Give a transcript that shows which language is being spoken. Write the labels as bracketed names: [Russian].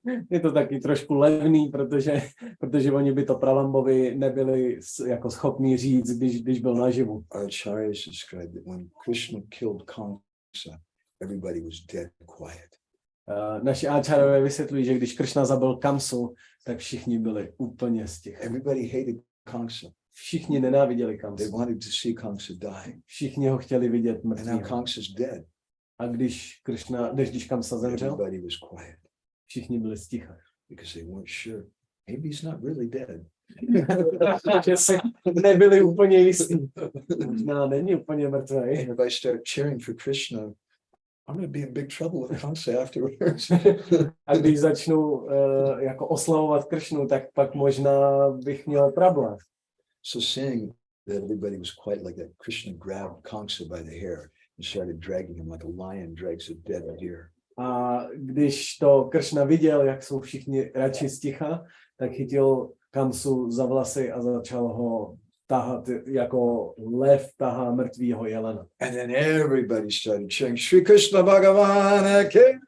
[Czech] Je to taky trošku levný, protože oni by to Pralambovi nebyli jako schopní říct, když byl naživu. [English] Acharyas described that when Krishna killed Kamsa, everybody was dead quiet. [Czech] Naši áčárové vysvětlují, že když Kršna zabil Kamsu, tak všichni byli úplně sticha. [English] Everybody hated Kamsa. [Czech] Všichni nenáviděli Kamsu. [English] They wanted to see Kamsa die. [Czech] Všichni ho chtěli vidět [English] And now [Czech] mrtvého. [English] Kamsa's dead. [Czech] A když Kamsa zemřel, [English] Everybody was quiet [Czech] všichni byli sticha. [English] because they weren't sure. Maybe he's not really dead. [Czech] Že si nebyli úplně jistí. Možná není úplně mrtvý. [English] And if I start cheering for Krishna, I'm going to be in big trouble with Kamsa afterwards. [Czech] A když začnu jako oslavovat Kršnu, tak pak možná bych měl problém. [English] So seeing that everybody was quiet like that, Krishna grabbed Kamsa by the hair and started dragging him like a lion drags a dead deer. [Czech] A když to Kršna viděl, jak jsou všichni radši sticha, tak chytil Kamsu za vlasy a začal ho tahat, jako lev tahá mrtvýho jelena. [English] And then everybody started cheering, Shri Krishna Bhagavan Ki.